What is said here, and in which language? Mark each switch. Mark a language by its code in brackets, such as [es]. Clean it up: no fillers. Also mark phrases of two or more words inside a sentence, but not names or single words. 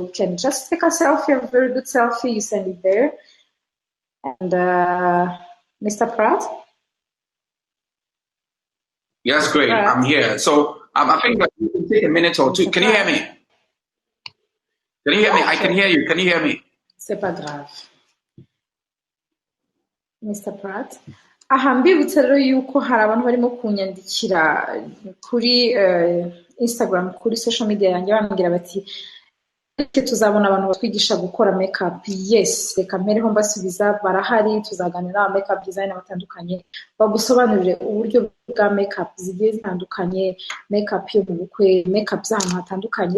[en] You can just take a selfie, a very good selfie. You send it there. And Mr. Pratt? Yes, great. Pratt. I'm here. So I think that you can take a minute or two. Mr. Can you hear me? Can you hear me? I can hear you. Can you hear me? [fr] C'est pas grave. Mr. Pratt? [rw] Aha, mbibutsa rero yuko hari abantu barimo kunyandikira kuri Instagram, kuri [en] social media [rw] yanjye bambwira bati tuzabona abantu batwigisha gukora makeup. Yes, reka mpereho mbasubiza, barahari, tuzaganira aba [en] makeup designer [rw] batandukanye bagusobanurire uburyo bwa makeup zigiye zitandukanye, makeup yo mu bukwe, makeup z'ahantu hatandukanye.